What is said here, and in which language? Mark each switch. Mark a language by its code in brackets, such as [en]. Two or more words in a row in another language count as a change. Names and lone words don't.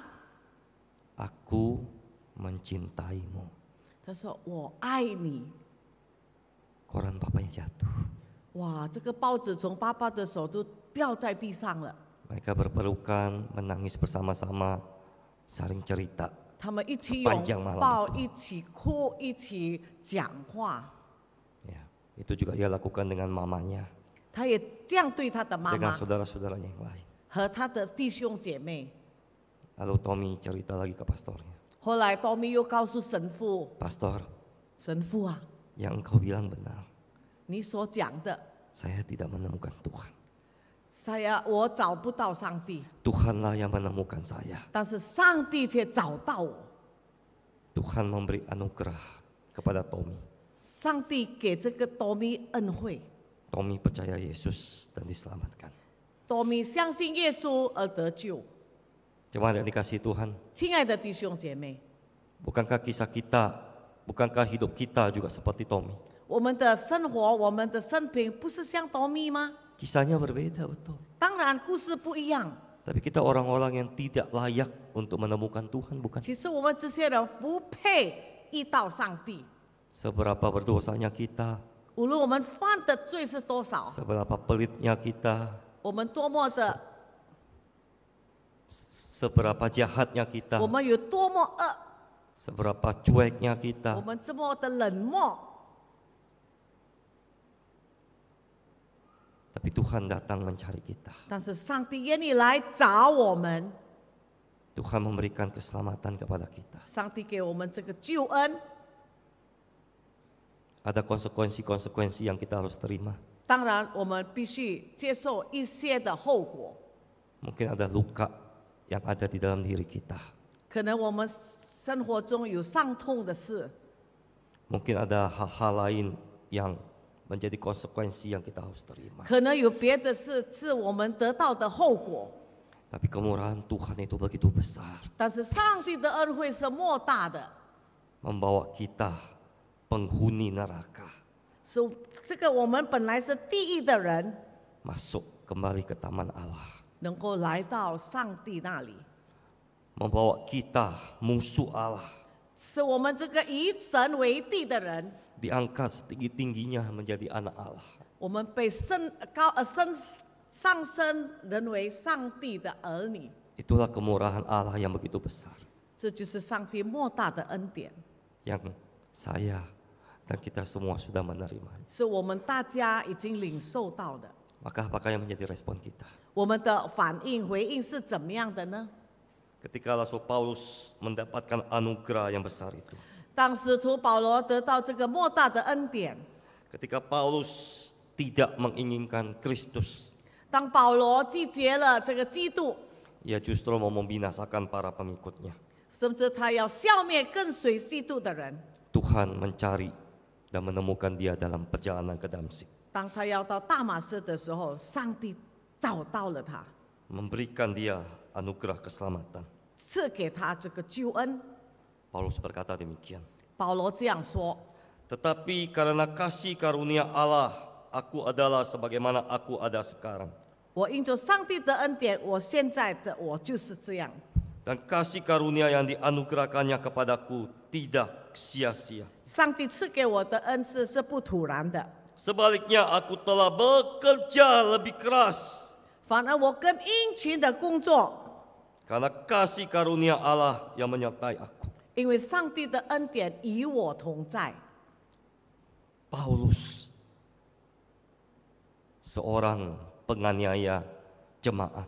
[id] Aku mencintaimu. [zh] 他说：“我爱你。 [id] Koran papanya jatuh. ” [zh] 哇，这个报纸从爸爸的手都掉在地上了。 [id] Mereka berpelukan, menangis bersama-sama, saling cerita. [zh] 他们一起 [id] Sepanjang [zh] 拥 [id] malam [zh] 抱， [id] itu. [zh] 一起哭，一起讲话。 [id] Ya, itu juga ia lakukan dengan mamanya, [zh] 他也这样对他的妈 [id] dengan [zh] 妈 [id] saudara-saudaranya yang lain. [zh] 和他的弟兄姐妹。 [id] Lalu Tommy cerita lagi ke pastornya. [zh] 后来多米又告诉神父 [id] Pastor, [zh] 神父啊， [id] yang engkau bilang benar. [zh] 你所讲的， [id] Saya tidak menemukan Tuhan. [zh] 我找不到上帝， [id] Tuhanlah yang menemukan saya. [zh] 但是上帝却找到我。 [id] Tuhan memberi anugerah kepada Tommy. [zh] 上帝给这个多米恩惠， [id] Tommy percaya Yesus dan diselamatkan. [zh] 多米相信耶稣而得救。 [id] Jemaat yang dikasihi Tuhan, [zh] 亲爱的弟兄姐妹， [id] bukankah kisah kita, bukankah hidup kita juga seperti Tommy? [zh] 我们的生活，我们的生平，不是像多米吗？ [id] Kisahnya berbeda betul. [zh] 当然，故事不一样。 [id] Tapi kita orang-orang yang tidak layak untuk menemukan Tuhan, bukan? [zh] 其实我们这些人不配遇到上帝， [id] Seberapa berdosanya kita, [zh] 无论我们犯的罪是多少， [id] seberapa pelitnya kita, [zh] 我们多么的， [id] seberapa jahatnya [zh] 我 [id] kita, [zh] 们有多么恶， [id] seberapa cueknya [zh] 我 [id] kita. [zh] 们这么的冷漠。 [id] Tapi Tuhan datang mencari kita. [zh] 但是上帝愿意来找我们， [id] Tuhan memberikan keselamatan kepada kita. [zh] 上帝给我们这个救恩。 [id] Ada konsekuensi-konsekuensi yang kita harus terima. [zh] 当然，我们必须接受一些的后果。 [id] Mungkin ada luka yang ada di dalam diri kita. [zh] 可能我们生活中有伤痛的事， [id] Mungkin ada hal-hal lain yang menjadi konsekuensi yang kita harus terima. [zh] 可能有别的事是我们得到的后果。 [id] Tapi kemurahan Tuhan itu begitu besar. [zh] 但是上帝的恩惠是莫大的， [id] Membawa kita penghuni neraka. [zh] 是这个我们本来是地狱的人， [id] Masuk kembali ke taman Allah. [zh] 能够来到上帝那里， [id] Membawa kita musuh Allah. [zh] 是我们这个以神为地的人， [id] Diangkat setinggi-tingginya menjadi anak Allah. [zh] 我们被上升人为上帝的儿女。 [id] Itulah kemurahan Allah yang begitu besar, [zh] 这就是上帝莫大的恩典， [id] yang saya dan kita semua sudah menerima. [zh] 是我们大家已经领受到的。 [id] Maka apakah yang menjadi respon kita? [zh] 我们的反应回应是怎么样的呢？ [id] Ketika Rasul Paulus mendapatkan anugerah yang besar itu, [zh] 当使徒保罗得到这个莫大的恩典， [id] ketika Paulus tidak menginginkan Kristus, [zh] 当保罗拒绝了这个基督， [id] ia justru mau membinasakan para pengikutnya. [zh] 甚至他要消灭跟随基督的人。 [id] Tuhan mencari dan menemukan dia dalam perjalanan ke Damsyik, [zh] 当他要到大马士的时候，上帝找到了他， [id] memberikan dia anugerah keselamatan. [zh] 赐给他这个救恩。 [id] Paulus berkata demikian. [zh] 保罗这样说： [id] Tetapi karena kasih karunia Allah, aku adalah sebagaimana aku ada sekarang. [zh] 我因着上帝的恩典，我现在的我就是这样。 [id] Dan kasih karunia yang dianugerahkannya kepadaku tidak sia-sia. [zh] 上帝赐给我的恩赐是不突然的， [id] Sebaliknya aku telah bekerja lebih keras [zh] 反而我更殷勤的工作， [id] karena kasih karunia Allah yang menyertai aku. [zh] 因为上帝的恩典与我同在。 [id] Paulus, seorang penganiaya jemaat,